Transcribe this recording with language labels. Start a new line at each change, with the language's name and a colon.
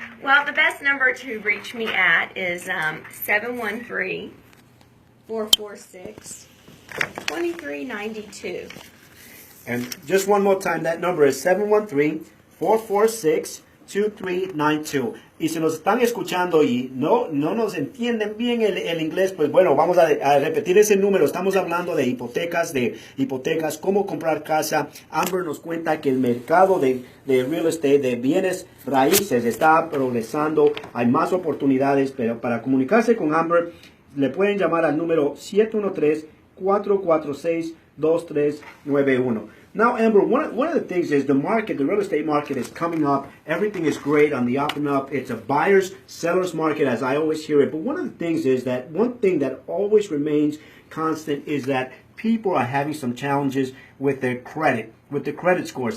English: Well, the best number to reach me at is 713-446-2392. And just one more time, that number is 713-446-2392.
Spanish: Y si nos están escuchando y no nos entienden bien el inglés, pues bueno, vamos a repetir ese número. Estamos hablando de hipotecas, cómo comprar casa. Amber nos cuenta que el mercado de real estate, de bienes raíces, está progresando. Hay más oportunidades, pero para comunicarse con Amber, le pueden llamar al número 713-446-2391.
English: Now, Amber, one of the things is the real estate market is coming up. Everything is great on the up and up. It's a buyer's, seller's market, as I always hear it. But one of the things is that one thing that always remains constant is that people are having some challenges with their credit, with the credit scores.